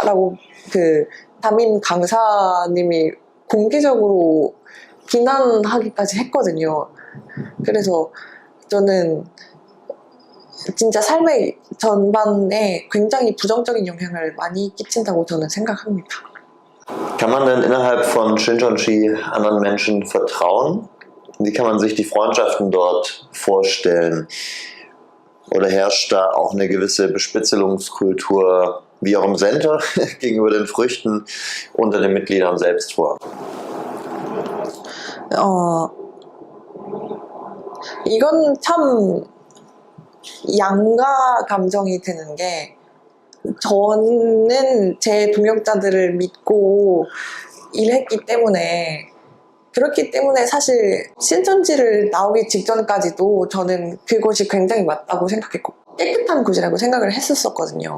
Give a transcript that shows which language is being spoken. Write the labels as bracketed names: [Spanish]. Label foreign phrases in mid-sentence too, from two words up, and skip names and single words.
[Korean] 라고 담임 강사님이 공개적으로 비난하기까지 했거든요. 그래서 저는 진짜 삶의 전반에 굉장히 부정적인 영향을 많이 끼친다고 저는 생각합니다. [German] Kann man denn innerhalb von Shincheonji anderen Menschen vertrauen? Wie kann man sich die Freundschaften dort vorstellen? Oder herrscht da auch eine gewisse Bespitzelungskultur, wie auch im Center, gegenüber den Früchten unter den Mitgliedern selbst vor? [Korean] 이건 참 양가 감정이 드는 게, 저는 제 동역자들을 믿고 일했기 때문에, 그렇기 때문에 사실 신천지를 나오기 직전까지도 저는 그곳이 굉장히 맞다고 생각했고 깨끗한 곳이라고 생각을 했었거든요.